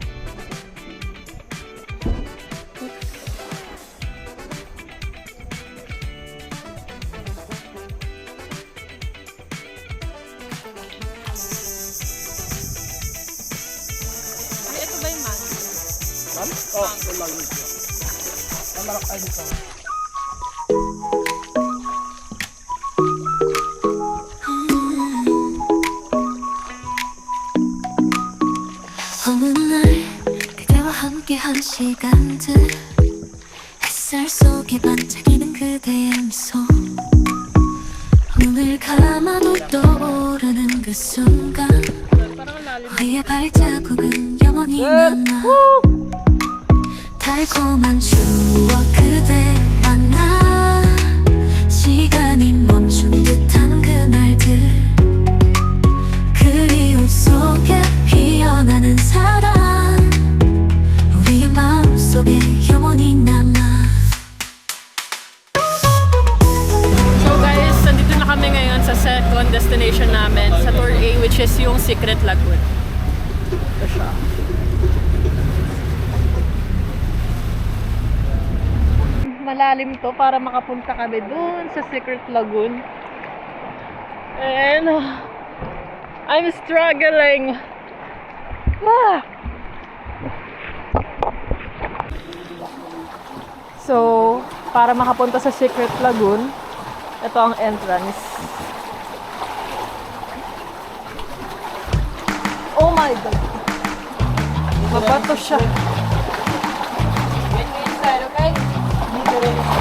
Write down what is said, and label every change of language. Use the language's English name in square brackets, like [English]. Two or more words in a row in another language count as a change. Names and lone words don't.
[Filipino] Ay, ito ba yung mango? Ma'am? Oh, may magnet yun. Ang malak ay dito. [Korean] 어느 날 그대와 함께한 시간들 햇살 속에 반짝이는 그대의 미소 눈을 감아도 떠오르는 그 순간 [Filipino] Parang ang lalim. [Korean] 우리의 발자국은 영원히 남아 달콤한 추억 그대 만나 시간이 멈춘 듯한 그날들 그리움 속에 피어나는 사랑 우리의 마음속에 영원히 남아 [Filipino] So guys, nandito na kami ngayon sa [English] second destination [Filipino] namin sa Tour A, [English] which is [Filipino] yung Secret Lagoon. Ito siya. Malalim to para makapunta kami dun sa Secret Lagoon. [English] And I'm struggling. Ah! [Filipino] So, para makapunta sa Secret Lagoon, ito ang entrance. [English] Oh my God! [Filipino] Mabato siya. [English] Wait me inside, [Filipino] okay? Dito rin.